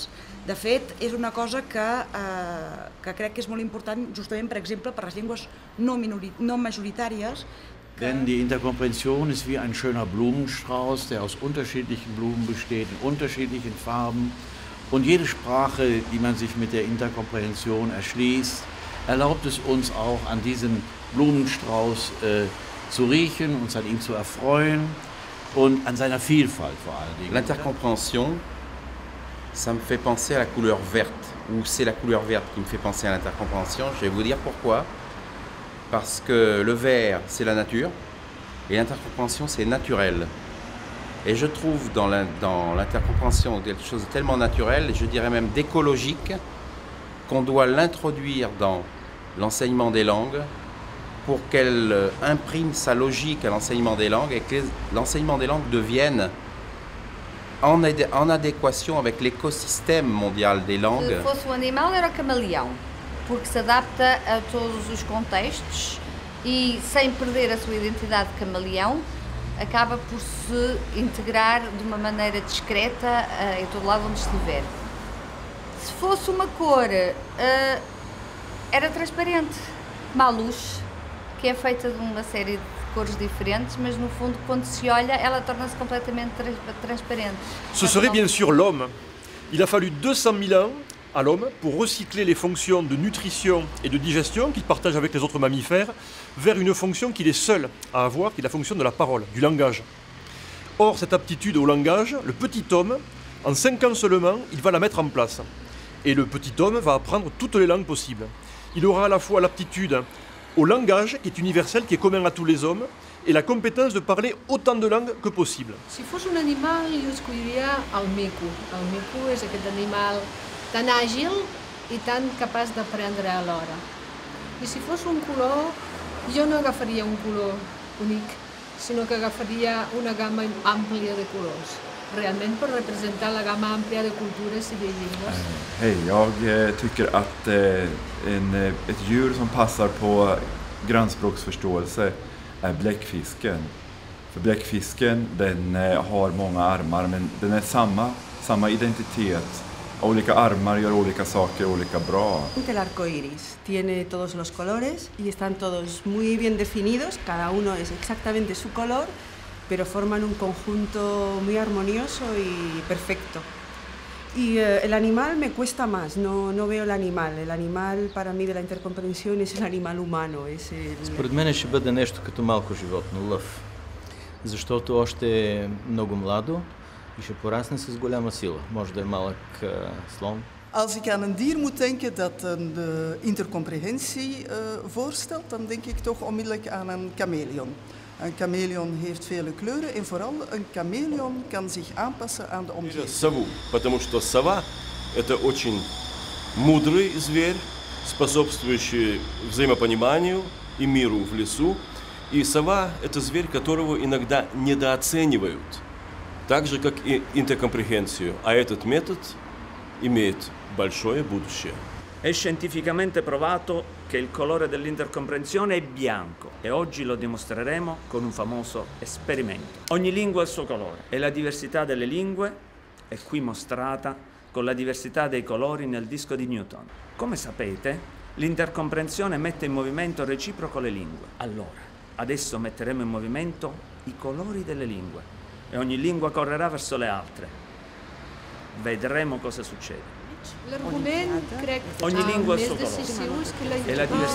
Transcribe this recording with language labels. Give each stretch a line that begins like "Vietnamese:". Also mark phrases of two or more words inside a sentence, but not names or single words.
Catalan: De fet, és una cosa que crec que és molt important, justament, per exemple, per les llengües no majoritàries.
German: Denn die Interkomprension ist wie ein schöner Blumenstrauß, der aus unterschiedlichen Blumen besteht, in unterschiedlichen Farben. Und jede Sprache, die man sich mit der Interkomprehension erschließt, erlaubt es uns auch, an diesem Blumenstrauß zu riechen, uns an ihm zu erfreuen und an seiner Vielfalt vor allen Dingen.
French: L'intercompréhension, ça me fait penser à la couleur verte, ou c'est la couleur verte qui me fait penser à l'intercompréhension. Je vais vous dire pourquoi. Parce que le vert, c'est la nature, et l'intercompréhension, c'est naturel. Et je trouve dans l'intercompréhension quelque chose de tellement naturel, et je dirais même d'écologique, qu'on doit l'introduire dans l'enseignement des langues pour qu'elle imprime sa logique à l'enseignement des langues et que l'enseignement des langues devienne en adéquation avec l'écosystème mondial des langues.
Portuguese: Se fosse animal era camaleão, porque se adapta a todos os contextos e, sem perder a sua identidade de camaleão, acaba por se integrar de uma maneira discreta em todo lado onde estiver. Se fosse uma cor, era transparente, como a luz, que é feita de uma série de cores diferentes, mas no fundo, quando se olha, ela torna-se completamente transparente.
French: Ce serait bien sûr l'homme. Il a fallu 200 000 ans à l'homme pour recycler les fonctions de nutrition et de digestion qu'il partage avec les autres mammifères vers une fonction qu'il est seul à avoir, qui est la fonction de la parole, du langage. Or, cette aptitude au langage, le petit homme, en 5 ans seulement, il va la mettre en place. Et le petit homme va apprendre toutes les langues possibles. Il aura à la fois l'aptitude au langage, qui est universel, qui est commun à tous les hommes, et la compétence de parler autant de langues que possible.
Catalan: Si fos un animal, jo escolliria el mico. El mico és aquest animal tan àgil i tan capaç d'aprendre alhora. I si fos un color, jo no agafaria un color únic, sinó que agafaria una gamma àmplia de colors. Realment per representar la gamma amplia de kulturer i de lingvor.
Swedish: Hej, jag tycker att ett djur som passar på grannspråksförståelse är bläckfisken. För bläckfisken, den har många armar, men den är samma identitet. Olika armar gör olika saker olika bra.
Spanish: El arco iris tiene todos los colores y están todos muy bien definidos, cada uno es exactamente su color, pero forman un conjunto muy armonioso y perfecto. Y el animal me cuesta más, no veo el animal para mí de la intercomprensión es el animal humano.
Bulgarian: Според мен ще бъде нещо като малко животно, лъв, защото още е много младо и ще порасне с голяма сила, може да е малък слон.
Dutch: Als ik aan een dier moet denken dat een intercomprehensie voorstelt, dan denk ik toch onmiddellijk aan een chameleon. Een chameleon heeft vele kleuren en vooral een chameleon kan zich aanpassen aan de omgeving.
Russian: Сову, потому что сова – это очень мудрый зверь, способствующий взаимопониманию и миру в лесу. И сова – это зверь, которого inogda недооценивают, так же, как и интеркомпрехенцию. А этот метод имеет большое будущее.
Italian: È scientificamente provato che il colore dell'intercomprensione è bianco e oggi lo dimostreremo con un famoso esperimento. Ogni lingua ha il suo colore e la diversità delle lingue è qui mostrata con la diversità dei colori nel disco di Newton. Come sapete, l'intercomprensione mette in movimento reciproco le lingue. Allora, adesso metteremo in movimento i colori delle lingue e ogni lingua correrà verso le altre. Vedremo cosa succede.
Catalan: L'argument, crec,
Italian: Ogni lingua ha il
Catalan: més
Italian: suo colore
Catalan: decisiu és que la
Italian: e la diversità